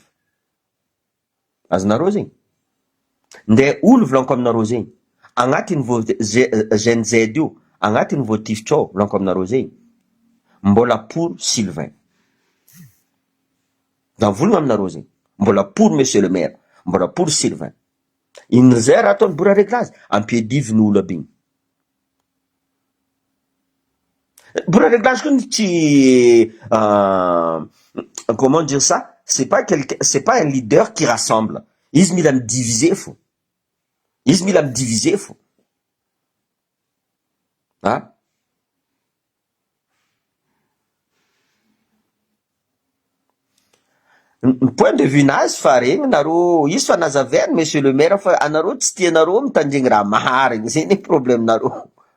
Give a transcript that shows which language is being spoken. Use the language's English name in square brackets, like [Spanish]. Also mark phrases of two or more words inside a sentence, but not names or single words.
[Malagasy] Azonareo zegny? Nde olo volaniko aminareo zegny, agnatiny GNZ io, agnatiny voatifitra ao, volaniko aminareo zegny, mbola pour Sylvain. Da volagna aminareo zegny, mbola [French] pour monsieur le maire, [Malagasy] mbola pour Sylvain. In'izay raha ataony bora réglage, ampiadiviny olo aby igny. Bora réglage koa tsy [French] comment dire ça, c'est pas un leader qui rassemble. [Malagasy] Izy mila midiviser fo. Izy mila midiviser fo. Ha? Ny [French] point de vue [Malagasy] nazy fa regny nareo, izy fa nazavainy [French] monsieur le maire [Malagasy] fa anareo tsy tianareo mitandregny raha maharigny, zay ny problème nareo.